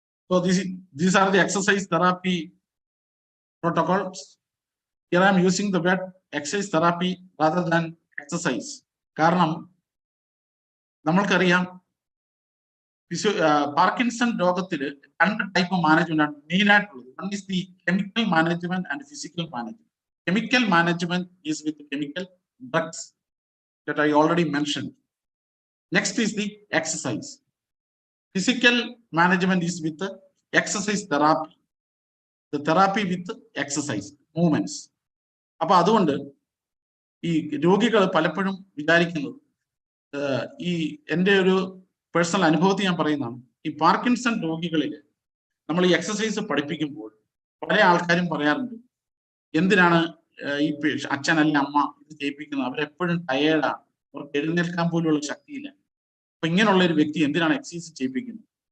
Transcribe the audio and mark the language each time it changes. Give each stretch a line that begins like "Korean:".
English: So these are the exercise therapy protocols. Here I am using the word exercise therapy rather than exercise.
Malayalam: കാരണം നമ്മൾക്കറിയാം Parkinson രോഗത്തിൽ രണ്ട് type management ആണ് main ആയിട്ടുള്ളത്.
English: One is the chemical management and physical management. Chemical management is with chemical drugs that I already mentioned. Next is the exercise. Physical management is with the exercise therapy. The therapy with exercise movements.
Malayalam: അപ്പൊ അതുകൊണ്ട് ഈ രോഗികൾ പലപ്പോഴും വിചാരിക്കുന്നത്, ഈ എൻ്റെ ഒരു personal അനുഭവത്തിൽ ഞാൻ പറയുന്നതാണ്, ഈ പാർക്കിൻസൺ രോഗികളിൽ നമ്മൾ ഈ എക്സസൈസ് പഠിപ്പിക്കുമ്പോൾ പല ആൾക്കാരും പറയാറുണ്ട്, എന്തിനാണ് ഈ അച്ഛൻ അല്ലെങ്കിൽ അമ്മ ഇത് ചെയ്യിപ്പിക്കുന്നത്, അവരെപ്പോഴും ടയേർഡാണ്, അവർക്ക് എഴുന്നേൽക്കാൻ പോലുള്ള ശക്തിയില്ല, അപ്പൊ ഇങ്ങനെയുള്ള ഒരു വ്യക്തി എന്തിനാണ് എക്സസൈസ് ചെയ്യിപ്പിക്കുന്നത്?